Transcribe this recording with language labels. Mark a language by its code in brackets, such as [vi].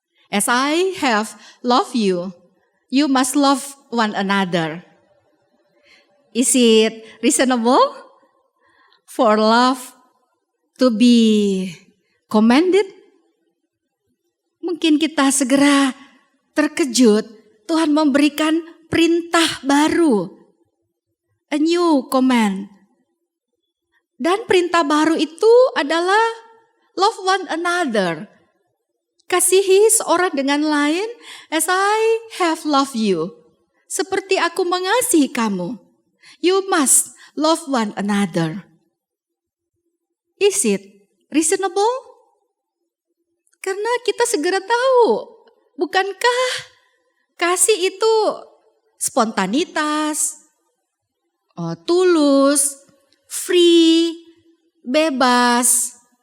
[en] As I have loved you, you must love one another. Is it reasonable for love to be commanded? [id] Mungkin kita segera terkejut. Tuhan memberikan perintah baru. [en] A new command. [id] Dan perintah baru itu adalah [en] love one another. [id] Kasihi seorang dengan lain [en] as I have loved you. [id] Seperti aku mengasihi kamu. [en] You must love one another. Is it reasonable? [id] Karena kita segera tahu, bukankah kasih itu spontanitas, tulus, free, bebas.